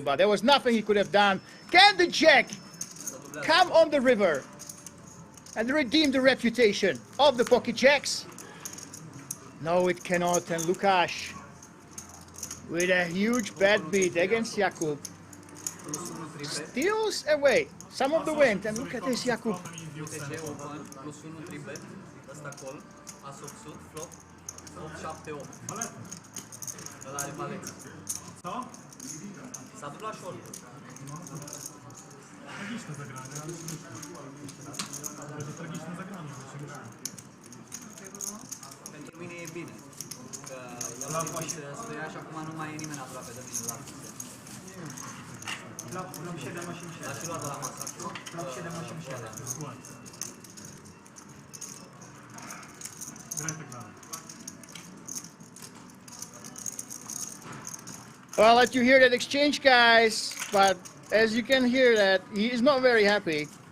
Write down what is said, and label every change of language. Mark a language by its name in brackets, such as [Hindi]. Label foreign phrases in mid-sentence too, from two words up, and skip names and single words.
[English] But there was nothing he could have done. Can the jack come on the river and redeem the reputation of the pocket jacks? No, it cannot. And Lukáš, with a huge bad beat against Jakub, steals away some of the wind. And look at this, Jakub. [Polish] Tragiczne zagranie, ale to tragiczne zagranie. [Romanian] Pentru mine e bine, că el a fost să ia și acum nu mai e nimeni aproape de mine la fixe. L-a și luat de la masă. [English] Well, I'll let you hear that exchange, guys, but as you can hear that, he is not very happy.